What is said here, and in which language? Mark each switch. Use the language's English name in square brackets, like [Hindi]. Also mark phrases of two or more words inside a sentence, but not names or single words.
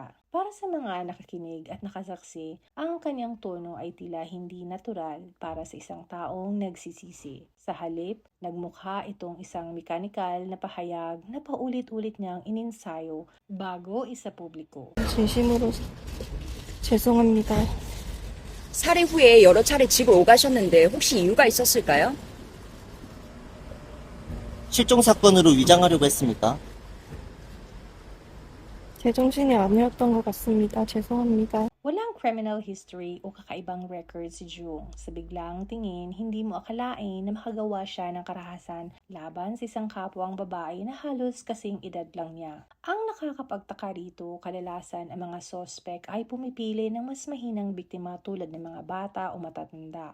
[Filipino] Para sa mga nakikinig at nakasaksi, ang kanyang tono ay tila hindi natural para sa isang taong nagsisisi. Sa halip, nagmukha itong isang mekanikal na pahayag na paulit-ulit niyang ininsayo bago isapubliko. [Korean] 진심으로 죄송합니다. 살해 후에 여러 차례 집을 오가셨는데 혹시 이유가 있었을까요? 실종 사건으로 위장하려고 했습니까? 제정신이 아니었던 것 같습니다. 죄송합니다. [Filipino] Walang [English] criminal history [Filipino] o kakaibang record si Jung. Sa biglang tingin, hindi mo akalain na makagawa siya ng karahasan laban sa isang kapwang babae na halos kasing edad lang niya. Ang nakakapagtaka rito, kadalasan ang mga sospek ay pumipili ng mas mahinang biktima tulad ng mga bata o matatanda.